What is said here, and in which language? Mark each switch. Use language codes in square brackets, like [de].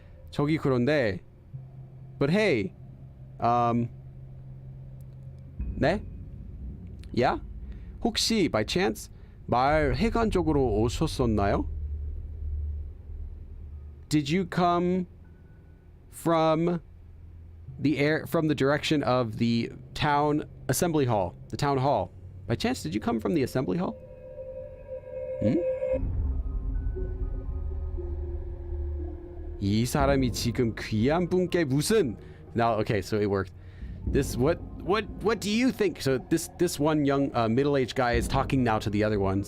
[ko] 저기 그런데, [en] but hey, [ko] 네? [en] Yeah? [ko] 혹시 [en] by chance [ko] 마을 해관 쪽으로 오셨었나요? [en] Did you come from the direction of the town assembly hall, the town hall? By chance, did you come from the assembly hall? [ko] 이 사람이 지금 귀한 분께 무슨? [en] Now, okay, so it worked. What do you think? So this one young middle-aged guy is talking now to the other ones.